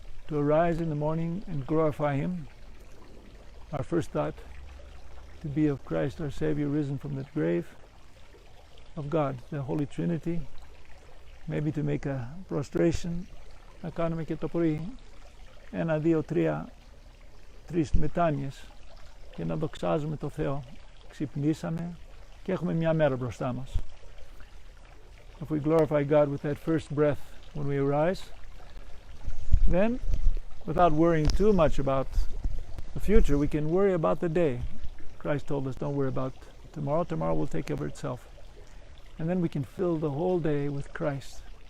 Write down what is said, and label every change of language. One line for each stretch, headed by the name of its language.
English: to arise in the morning and glorify Him. Our first thought to be of Christ our Savior risen from the grave, of God, the Holy Trinity, maybe to make a prostration,
Greek: να κάνουμε και το πρωί 1, 2, 3, 3 μετάνοιες και να δοξάζουμε το Θεό. Ξυπνήσαμε και έχουμε μια μέρα μπροστά μας.
English: If we glorify God with that first breath when we arise, then without worrying too much about the future, we can worry about the day. Christ told us, don't worry about tomorrow. Tomorrow will take care of itself. And then we can fill the whole day with Christ.